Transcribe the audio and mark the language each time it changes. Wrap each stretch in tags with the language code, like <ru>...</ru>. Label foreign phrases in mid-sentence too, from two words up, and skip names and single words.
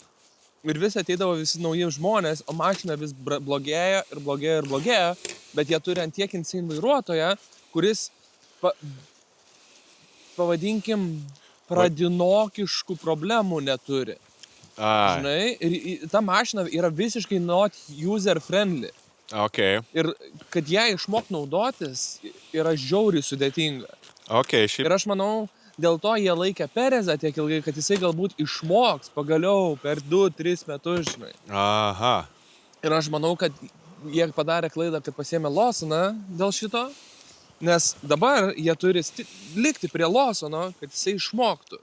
<lt>Ir vis ateidavo visi nauji žmonės, o mašina vis blogėjo ir blogėjo ir blogėjo, bet jie turi ant tiek insane vairuotoją, kuris, pavadinkim, pradinokiškų problemų neturi. Žinai, ir ta mašina yra visiškai</lt> <en>not user friendly.</en> <lt>Okay. Ir kad ją išmok naudotis yra žiauriai sudėtinga. Okay, šiaip... Ir aš manau, dėl to jie laikė Perezą tiek ilgai, kad jisai galbūt išmoks pagaliau per 2-3 metus, žinai. Aha. Ir aš manau, kad jie padarė klaidą, kad pasiėmė Lawsoną dėl šito, nes dabar jie turi likti prie Lawsono, kad jisai išmoktų.</lt>